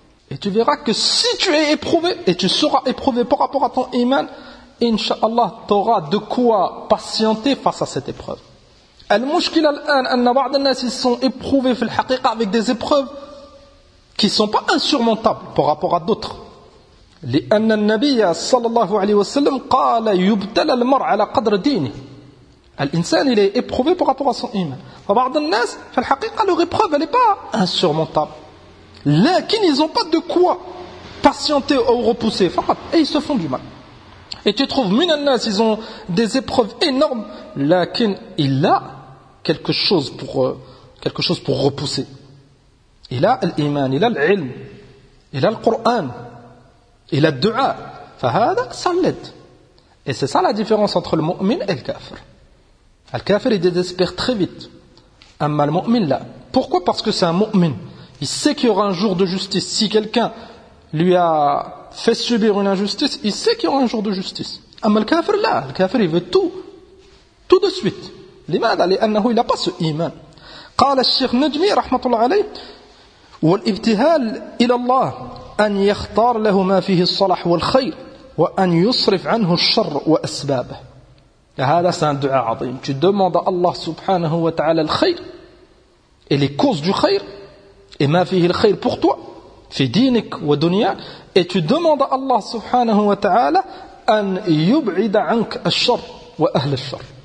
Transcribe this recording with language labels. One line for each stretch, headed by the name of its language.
French: Et tu verras que si tu es éprouvé et tu seras éprouvé par rapport à ton iman, inshallah tu auras de quoi patienter face à cette épreuve.
Arabic: Al-mushkil al-an anna ba'd al-nas
French: ils sont éprouvés
Arabic: fil haqiqa
French: avec des épreuves qui ne sont pas insurmontables par rapport à d'autres.
Arabic: لأن النبي صلى الله عليه وسلم قال يبتلى المرء على قدر دينه.
French: الإنسان il est éprouvé par rapport à son iman.
Arabic: فبعض الناس في الحقيقة
French: leur épreuve elle est pas insurmontable. لكن ils ont pas de quoi patienter ou repousser. فقط. Et ils se font du mal. Et tu trouves
Arabic: من الناس
French: ils ont des épreuves énormes. لكن il a quelque chose pour repousser. Il a l'iman, il a العلم, il a القرآن. Il a du'a. Fahada, ça l'aide. Et c'est ça la différence entre le mu'min et le kafir. Le kafir, il désespère très vite. Amma le mu'min, là. Pourquoi? Parce que c'est un mu'min. Il sait qu'il y aura un jour de justice. Si quelqu'un lui a fait subir une injustice, il sait qu'il y aura un jour de justice. Amma le kafir, là. Le kafir, il veut tout. Tout de suite. L'imad, il n'a pas ce iman.
Arabic: Qala al-shaykh Najmi, rahmatullah alayhi, wa al-ibtihal ila Allah. أن يختار له ما فيه الصلاح والخير وأن يصرف عنه الشر وأسبابه. هذا سان دعاء عظيم.
French: Tu demandes à Allah subhanahu wa ta'ala le khayr et les causes du khayr et ma fihi le khayr pour toi
Arabic: في دينك ودنيا.
French: Et tu demandes à Allah subhanahu wa ta'ala
Arabic: أن يبعد عنك الشر وأهل الشر.